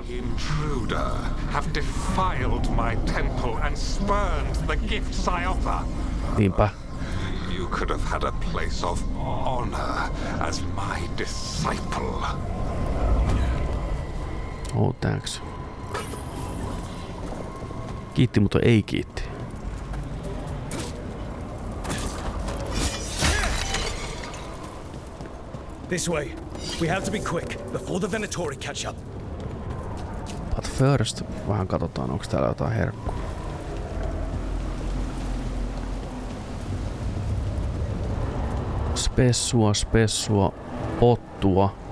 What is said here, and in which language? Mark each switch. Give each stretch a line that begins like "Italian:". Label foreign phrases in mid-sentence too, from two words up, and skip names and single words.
English: Intruder have defiled my temple and spurned the gifts I offer.
Finnish: Niinpä.
English: You could have had a place of honor as my disciple. Oh, thanks.
Finnish: Kiitti, mutta ei kiitti.
English: This way. We have to be quick before the Venatori catch up. But first,
Finnish: vähän katsotaan, onko täällä jotain herkkua. Spessua, pottua.